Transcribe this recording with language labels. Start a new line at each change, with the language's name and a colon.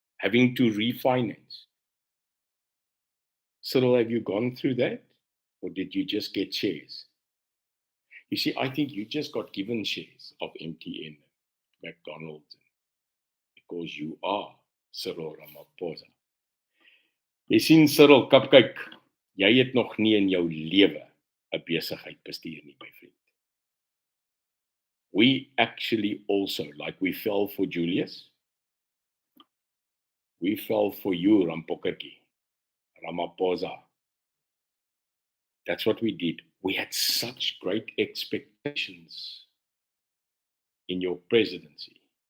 English: Having to refinance. Cyril, have you gone through that? Or did you just get shares? You see, I think you just got given shares of MTN, McDonald's, because you are Cyril Ramaphosa.
Afrikaans: Jy sien, Cyril, kyk, jy het nog nie in jou lewe 'n besigheid bestuur nie, my vriend.
English: We actually also, like we fell for Julius, we fell for you, Ramaphosa. That's what we did. We had such great expectations in your presidency.